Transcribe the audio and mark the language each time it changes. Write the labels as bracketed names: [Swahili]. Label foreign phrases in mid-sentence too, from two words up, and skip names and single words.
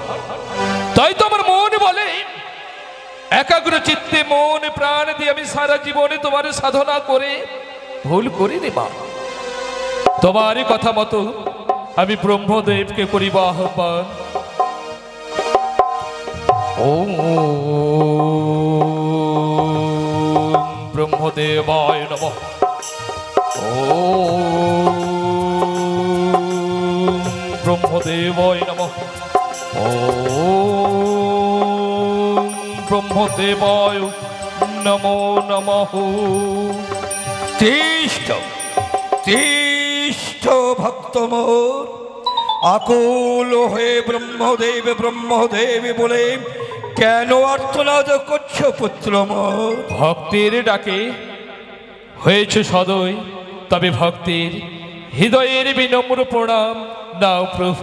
[Bangla] তাই তো আমার মন বলে একাগ্র চিত্তে মন প্রাণ দিয়ে আমি সারা জীবনে তোমার সাধনা করে ভুল করিনি মা। তোমারই কথা মতো আমি ব্রহ্মদেবকে করিব আহ্বান। [Sanskrit] ওম ব্রহ্মদেবায় নমঃ। ওম ব্রহ্মদেবায় নমঃ। ওম ব্রহ্মদেবায় নমো নমঃ। [Bangla] তিষ্ঠ তিষ্ঠ ভক্ত মোর, আকুল হয়ে ব্রহ্মদেব ব্রহ্মদেব বলে কেন আর্তনাদ করছো পুত্র মোর? ভক্তির ডাকে হয়েছে সদয়, তবে ভক্তির হৃদয়ের বিনম্র প্রণাম নাও প্রভু।